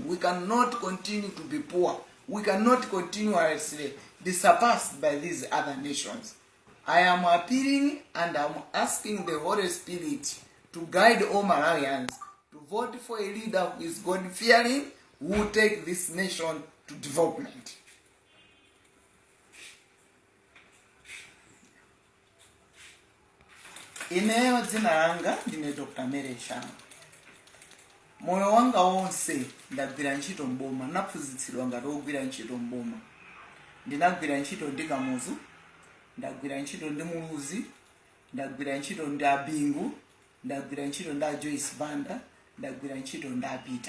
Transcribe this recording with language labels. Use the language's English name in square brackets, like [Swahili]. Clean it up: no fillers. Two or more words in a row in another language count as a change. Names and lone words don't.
[English] We cannot continue to be poor. We cannot continuously be surpassed by these other nations. I am appealing and I am asking the Holy Spirit to guide all Malawians to vote for a leader who is God-fearing, who will take this nation to development. [Nyanja] Ineyo dzina langa ndine Dr. Mary Shawa. moyo wanga wonse ndagwira ntchito mboma, naphunzitsidwa ngati ogwira ntchito mboma. Ndinagwira ntchito ndi Kamuzu, ndagwira ntchito ndi Muluzi, ndagwira ntchito ndi Abingu, ndagwira ntchito ndi Joyce Banda, ndagwira ntchito ndi Peter.